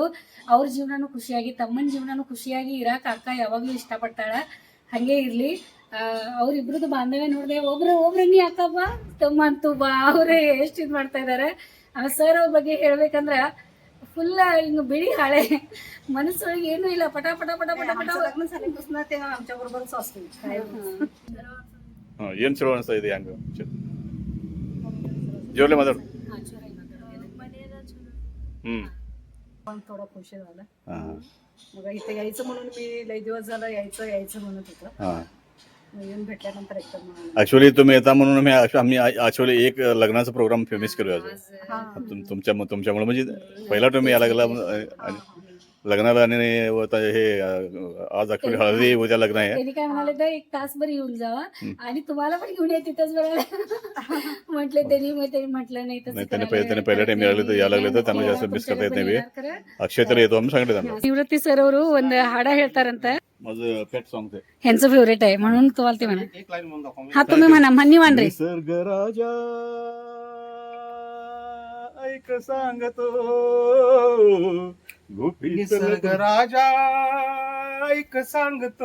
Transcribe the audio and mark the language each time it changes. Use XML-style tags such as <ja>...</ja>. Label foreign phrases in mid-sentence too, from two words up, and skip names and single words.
<kn>ಅವ್ರ ಜೀವನನು ಖುಷಿಯಾಗಿ, ತಮ್ಮನ ಜೀವನನು ಖುಷಿಯಾಗಿ ಇರಾಕ ಅಕ್ಕ ಯಾವಾಗ್ಲೂ ಇಷ್ಟಪಡ್ತಾಳ. ಹಂಗೆ ಇರ್ಲಿ. ಅವ್ರಿಬ್ರದ್ದು ಬಾಂಧವ್ಯ ನೋಡಿದೆ. ಒಬ್ರು ನೀ ಅಕ್ಕ ಬಾ, ತಮ್ಮ ಅಂತೂ ಬಾ. ಅವ್ರೆ ಎಷ್ಟು ಇದು ಮಾಡ್ತಾ ಇದಾರೆ. ಸರ್ ಅವ್ರ ಬಗ್ಗೆ ಹೇಳ್ಬೇಕಂದ್ರ ಫುಲ್ ಹಿಂಗ ಬಿಳಿ ಹಾಳೆ ಮನಸ್ಸೊಳಗೆ ಏನು ಇಲ್ಲ ಪಟ ಪಟ ಪಟ ಪಟ ಪಟ</kn> <mr>आमचं लग्न झाल्यापासून ते आमच्या बरोबरच असतो</mr> <kn>ಏನ್ ಚಲೋ ಅನಿಸ್ತಾ ಇದೆ ಹಂಗ ಜೋರ್ಲೆ ಮಾತಾಡು हम्म</kn> <mr>पण थोडा खुश झाला हा मग इथे यायचं म्हणून मी लय दिवस झालं यायचं म्हणत होतं हा मग येऊन भेटल्यानंतर एकदम ऍक्च्युली तुम्ही येता म्हणून आम्ही ऍक्च्युली एक लग्नाचा प्रोग्राम फेमस केलो आज हा तुमच्यामुळे म्हणजे पहिला तुम्ही यायला लागला आणि लग्नाला आणि हे आज ऍक्च्युली हळदी उद्या लग्न आहे त्यांनी काय म्हणाले तर एक तासभर येऊन जावा आणि तुम्हाला पण घेऊन या तिथंच बरोबर म्हटले त्यांनी मग त्यांनी म्हटलं नाही तसं त्यांनी करायला पहिल्या टाइम यायला लागले तर यायला लागले तर त्यांना जास्त मिस करता येत नाही अक्षय तर येतो आम्ही सांगितलं त्यांना</mr> <kn>ನಿವೃತ್ತಿ ಸರ್ ಅವರು ಒಂದು ಹಾಡ ಹೇಳ್ತಾರಂತ</kn> <mr>माझं पेट सॉंग ते ह्यांचं फेवरेट आहे म्हणून तुम्हाला ते म्हणा एक लाईन म्हणून दाखवा हा तुम्ही म्हणा म्हणणी मांडरे निसर्ग राजा ऐक सांगतो निसर्ग राजा ऐक सांगतो</mr>